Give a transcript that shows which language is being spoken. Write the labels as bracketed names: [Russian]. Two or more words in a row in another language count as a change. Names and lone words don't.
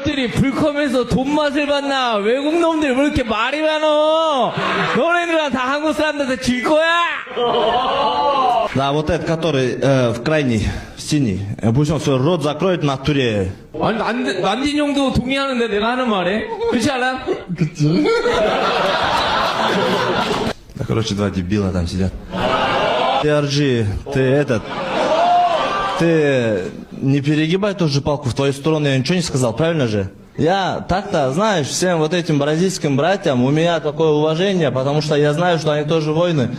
[Korean] 놈들이 불컴에서 돈 맛을 봤나? 외국 놈들 왜 이렇게 말이 많어? 너네들은 다 한국 사람들한테 질 거야? [Russian] Да, вот этот, который в крайней, в синий, пусть он свой рот закроет на туре. [Korean] 아니 난진 형도 동의하는데 내가 하는 말에 그렇지 않아? [Russian] Да, короче, два дебила там сидят. Ты, RG, ты не перегибай тоже палку в твою сторону, я ничего не сказал, правильно же? Я так-то, знаешь, всем вот этим бразильским братьям у меня такое уважение, потому что я знаю, что они тоже воины.